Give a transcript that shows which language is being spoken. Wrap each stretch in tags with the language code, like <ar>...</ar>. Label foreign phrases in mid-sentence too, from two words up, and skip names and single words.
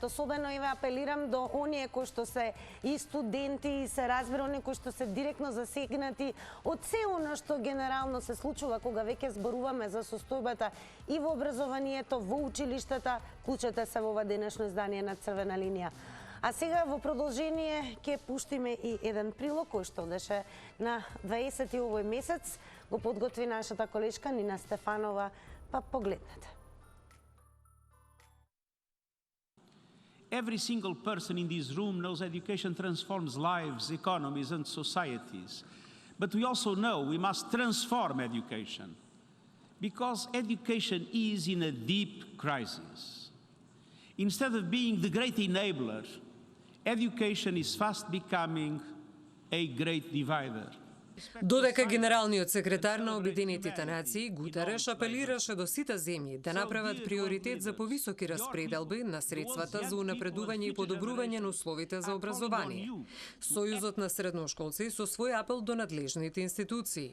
<mk>Особено и ве апелирам до оние кои што се и студенти и се разбира оние кои што се директно засегнати од се оно што генерално се случува кога веќе зборуваме за состојбата и во образованието, во училиштата. Клучете се во ова денешно издание на Црвена линија. А сега во продолжение ќе пуштиме и еден прилог кој што одеше на 20 овој месец. Го подготви нашата колешка Нина Стефанова, па погледнете.</mk> <en>Every single person in this room knows education transforms lives, economies and societies. But we also know we must transform education because education is in a deep crisis. Instead of being the great enabler, education is fast becoming a great divider.</en> <mk>Додека генералниот секретар на Обединетите нации Гутереш апелираше до сите земји да направат приоритет за повисоки распределби на средствата за унапредување и подобрување на условите за образование. Сојузот на средношколци со свој апел до надлежните институции.</mk>